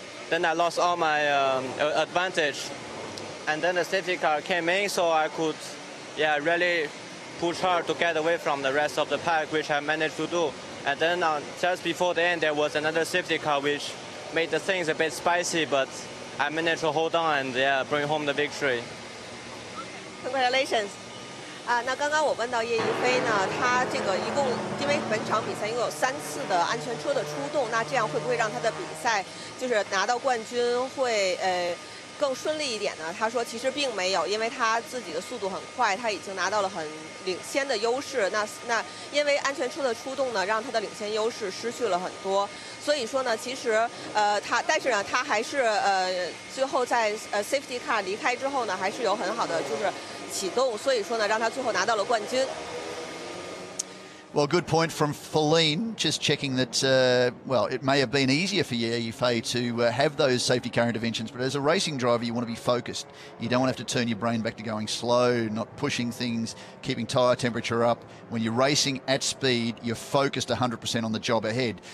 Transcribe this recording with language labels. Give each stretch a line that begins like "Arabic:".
English: Then I lost all my advantage. And then the safety car came in, so I could really push hard to get away from the rest of the pack, which I managed to do. And then just before the end, there was another safety car, which made the things a bit spicy, but I managed to hold on and bring home the victory. Congratulations.
Chinese: 那刚刚我问到叶一飞呢，他这个一共因为本场比赛一共有3次的安全车的出动，那这样会不会让他的比赛就是拿到冠军会更顺利一点呢？他说其实并没有，因为他自己的速度很快，他已经拿到了很领先的优势。那因为安全车的出动呢，让他的领先优势失去了很多。所以说呢，其实但是呢，他还是最后在safety car 离开之后呢，还是有很好的就是启动，所以说呢，让他最后拿到了冠军。
English: Well, good point from Feline, just checking that, well, it may have been easier for Ye Yifei to have those safety car interventions, but as a racing driver, you want to be focused. You don't want to have to turn your brain back to going slow, not pushing things, keeping tyre temperature up. When you're racing at speed, you're focused 100% on the job ahead.